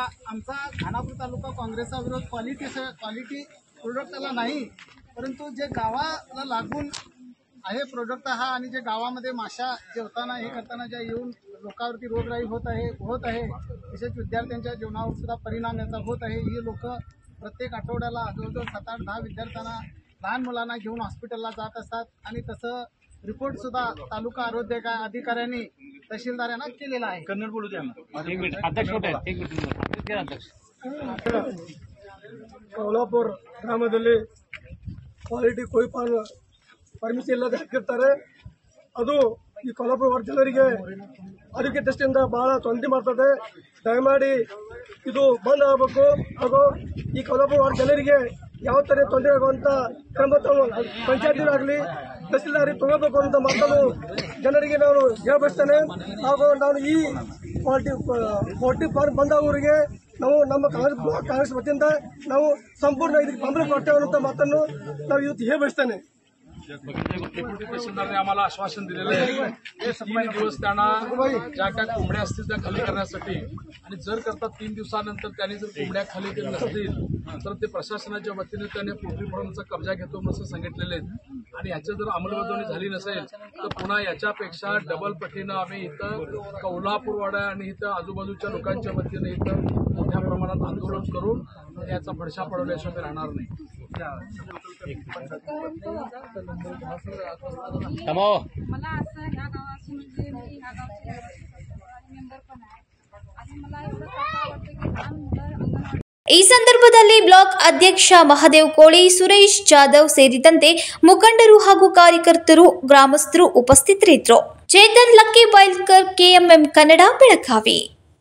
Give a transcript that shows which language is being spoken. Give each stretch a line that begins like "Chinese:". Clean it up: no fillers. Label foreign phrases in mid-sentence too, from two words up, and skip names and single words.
Marathi: आमचा खानापूर तालुका काँग्रेसचा विरोध
English: quality productला
Marathi: नाही, परंतु जे गावाला लागून आहे प्रोडक्ट हा, आणि जे गावामध्ये माशा जेवताना हे करताना ज्या येऊन लोकांवरती रोगराई होत आहे तसेच विद्यार्थ्यांच्या जीवनावर सुद्धा परिणाम याचा होत आहे. ही लोक प्रत्येक आठवड्याला जवळजवळ 7-8-10 विद्यार्थ्यांना, लहान मुलांना घेऊन हॉस्पिटलला जात असतात. आणि तसं रिपोर्ट सुद्धा तालुका आरोग्य अधिकाऱ्यांनी तहसीलदारांना केलेला आहे. कन्नड बोलू द्या.
Kannada: ಕೌಲಾಪುರ ಗ್ರಾಮದಲ್ಲಿ ಕ್ವಾಲಿಟಿ ಕೋಳಿ
English: farm permission
Kannada: ಇಲ್ಲದೆ ಹಾಕಿರ್ತಾರೆ. ಅದು ಈ ಕೌಲಾಪುರ ವಾರ್ಡ್ ಜನರಿಗೆ ಆರೋಗ್ಯ ದೃಷ್ಟಿಯಿಂದ ಬಹಳ ತೊಂದರೆ ಮಾಡ್ತದೆ. ದಯಮಾಡಿ ಇದು ಬಂದ್ ಆಗಬೇಕು ಹಾಗೂ ಈ ಕೌಲಾಪುರ ವಾರ್ಡ್ ಜನರಿಗೆ ಯಾವ ತರ ತೊಂದರೆ ಆಗುವಂತ ಕ್ರಮ ಪಂಚಾಯತಿಗಾಗಲಿ ತಹಸೀಲ್ದಾರಿ ತಗೋಬೇಕು ಅಂತ ಮಾತನ್ನು ಜನರಿಗೆ ನಾನು ಹೇಳ್ಬಯಸ್ತೇನೆ. ಹಾಗೂ ನಾನು ಈ
English: poultry farm
Kannada: ಬಂದಾಗೋರಿಗೆ ನಾವು ನಮ್ಮ ಕಾಂಗ್ರೆಸ್ ವತಿಯಿಂದ ನಾವು ಸಂಪೂರ್ಣ ಇದಕ್ಕೆ ಬೆಂಬಲ ಕೊಡ್ತೇವೆ ಅಂತ ಮಾತನ್ನು ನಾವು ಇವತ್ತು ಹೇಳ್ಬಯಸ್ತೇನೆ.
Marathi: तहसीलदारने आम्हाला आश्वासन दिलेलं आहे. 3 दिवस त्यांना ज्या काय कोंबड्या असतील त्या खाली करण्यासाठी, आणि जर करता 3 दिवसानंतर त्यांनी जर कोंबड्या खाली केल्या नसतील तर ते प्रशासनाच्या वतीने त्याने
English: poultry farmचा
Marathi: कब्जा घेतो असं सांगितलेले आहेत. आणि याची जर अंमलबजावणी झाली नसेल तर पुन्हा याच्यापेक्षा डबल पटीनं आम्ही इथं कौलापूरवाडा आणि इथं आजूबाजूच्या लोकांच्या वतीने इथं मोठ्या प्रमाणात आंदोलन करून याचा फडशा पडवल्याशिवाय राहणार नाही. मला असं ह्या गावाची म्हणजे मी ह्या गावची मेंबर पण आहे आणि मला एवढं वाटतं की लहान मुलं अंगणवाडी
Kannada: ಈ ಸಂದರ್ಭದಲ್ಲಿ ಬ್ಲಾಕ್ ಅಧ್ಯಕ್ಷ ಮಹದೇವ್ ಕೋಳಿ, ಸುರೇಶ್ ಜಾಧವ್ ಸೇರಿದಂತೆ ಮುಖಂಡರು ಹಾಗೂ ಕಾರ್ಯಕರ್ತರು, ಗ್ರಾಮಸ್ಥರು ಉಪಸ್ಥಿತರಿದ್ದರು. ಚೇತನ್ ಲಕ್ಕಿ ಬೈಲ್ಕರ್, KMM ಕನ್ನಡ, ಬೆಳಗಾವಿ.